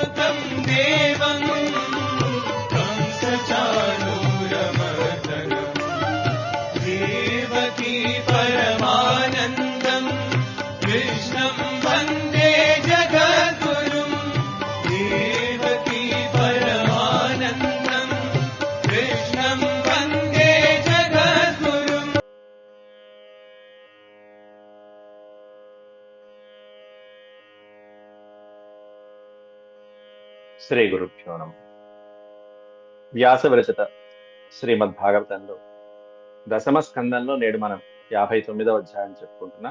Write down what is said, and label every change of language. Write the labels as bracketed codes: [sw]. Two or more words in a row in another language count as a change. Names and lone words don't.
[sa] देवं कंसचाणूरमर्दनम् देवकी परमानन्दं कृष्णं वन्दे जगद्गुरुं देवकी परमानन्दं कृष्णं वन्दे जगद्गुरुम्. శ్రీ గురుభ్యో నమః. [te] వ్యాస విరచిత శ్రీమద్భాగవతంలో దశమ స్కందంలో నేడు మనం 59వ అధ్యాయం చెప్పుకుంటున్నాం.